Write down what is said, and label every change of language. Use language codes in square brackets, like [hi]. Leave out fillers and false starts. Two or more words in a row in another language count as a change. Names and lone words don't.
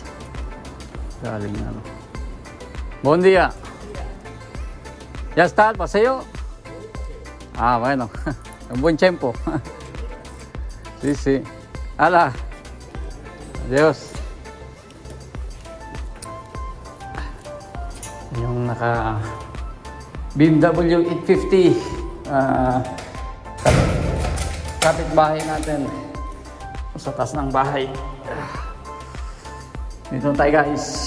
[tl] Galing na no. [es] Buen día. Ya está el paseo. Ah, bueno. Un buen tiempo. Sí, sí. Hala. Adiós. [tl] Yung naka BMW 850 kapitbahay natin sa taas ng bahay. Dito tayo guys.